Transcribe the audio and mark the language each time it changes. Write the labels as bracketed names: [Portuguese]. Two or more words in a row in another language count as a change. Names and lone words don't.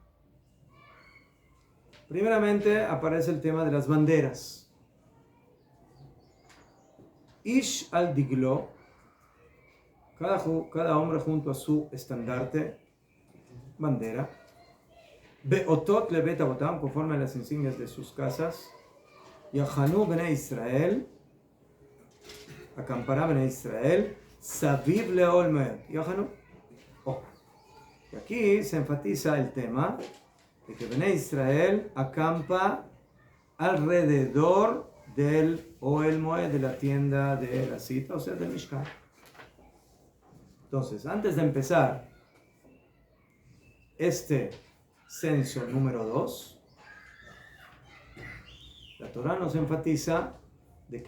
[Spanish] Primeramente aparece el tema de las banderas. [Hebrew] איש על דגלו, [Spanish] cada hombre junto a su estandarte, bandera. [Hebrew] באותות לבית אבותם, [Spanish] conforme a las insignias de sus casas. [Hebrew] יחנו בני ישראל, [Spanish] acampará bnei Israel. [Hebrew] סביב לאוהל מועד. יחנו, [Spanish] Y aquí se enfatiza el tema de que Bnei Israel acampa alrededor del [Hebrew] אוהל מועד, [Spanish] de la tienda de la cita, o sea, del Mishkan. Entonces, antes de empezar este censo número 2, la Torah nos enfatiza de que